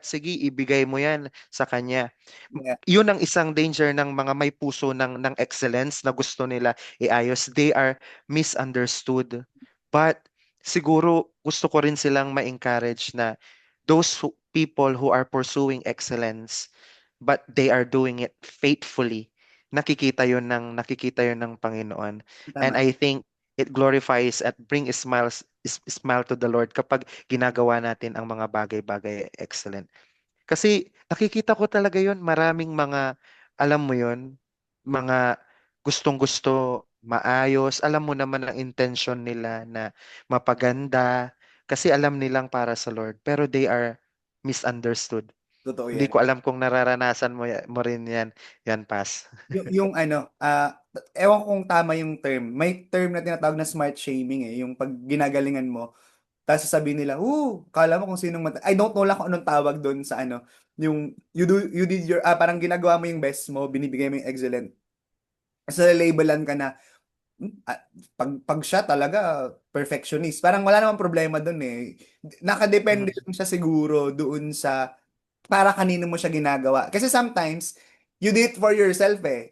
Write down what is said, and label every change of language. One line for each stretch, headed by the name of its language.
Filipino: Sige, ibigay mo yan sa kanya.
English: Yeah,
Filipino: Yun ang isang danger ng mga may puso ng excellence na gusto nila iayos.
English: They are misunderstood.
Filipino: But siguro gusto ko rin silang ma-encourage na
English: people who are pursuing excellence, but they are doing it faithfully.
Filipino: Nakikita yun ng Panginoon.
English: And
Filipino: tama.
English: I think it glorifies at bring smile to the Lord
Filipino: kapag ginagawa natin ang mga bagay-bagay
English: excellent.
Filipino: Kasi nakikita ko talaga yun, maraming mga, alam mo yun, mga gustong-gusto, maayos, alam mo naman ang intention nila na mapaganda, kasi alam nilang para sa Lord,
English: pero they are misunderstood.
Filipino: Totoo Hindi yan. ko alam kung nararanasan mo rin yan, Pas. Yung ano, ewan ko kung tama yung term. May term na tinatawag na smart shaming eh. Yung pag ginagalingan mo, tapos sasabihin nila, kala mo kung sinong
English: I don't know
Filipino: lang kung anong tawag doon sa ano. Yung,
English: you did your,
Filipino: parang ginagawa mo yung best mo, binibigay mo yung excellent. Tapos labelan ka na, pag siya talaga perfectionist. Parang wala namang problema doon eh. Nakadepende Mhm. lang siya siguro doon sa para kanino mo siya ginagawa.
English: Kasi sometimes, you do it for yourself eh.